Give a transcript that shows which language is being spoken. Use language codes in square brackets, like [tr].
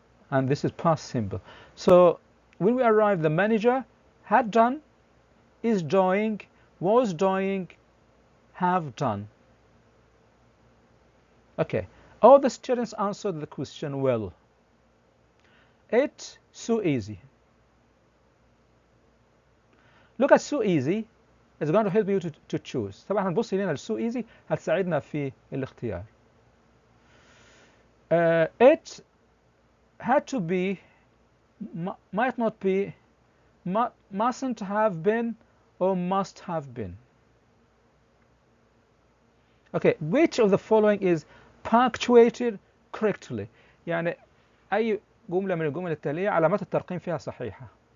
[en] And this is past simple. So when we arrived, the manager had done, is doing, was doing, have done. Okay, all the students answered the question well. It's so easy. Look at so easy. It's going to help you to choose. [ar] طبعا هنبص هنا so easy هتساعدنا في الاختيار. [en] It had to be, might not be, mustn't have been, or must have been. Okay, which of the following is punctuated correctly؟ [ar] يعني أي جملة من الجمل التالية علامات الترقيم فيها صحيحة.